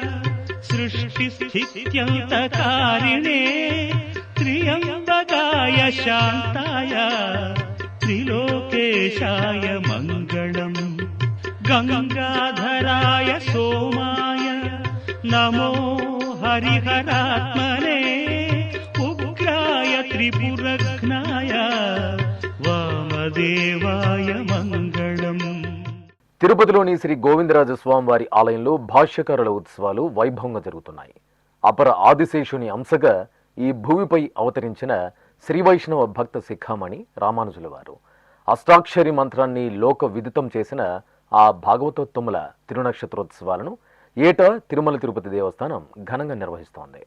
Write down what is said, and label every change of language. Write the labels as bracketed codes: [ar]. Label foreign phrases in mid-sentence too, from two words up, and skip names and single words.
[sa] सृष्टिस्थित्यन्तकारिणे त्र्यम्बकाय शान्ताय त्रिलोकेशाय मङ्गलम् गङ्गाधराय सोमाय नमो हरिहरात्मने उग्राय त्रिपुरघ्नाय वामदेवाय मङ्गलम् [te] తిరుపతిలోని శ్రీ గోవిందరాజస్వామి వారి ఆలయంలో భాష్యకారుల ఉత్సవాలు వైభవంగా జరుగుతున్నాయి. అపర ఆదిశేషుని అంశగా ఈ భూమిపై అవతరించిన శ్రీ వైష్ణవ భక్త శిఖామణి రామానుజుల వారు అష్టాక్షరి మంత్రాన్ని లోక విదితం చేసిన ఆ భాగవతోత్తముల తిరునక్షత్రోత్సవాలను ఏటా తిరుమల తిరుపతి దేవస్థానం ఘనంగా నిర్వహిస్తోంది.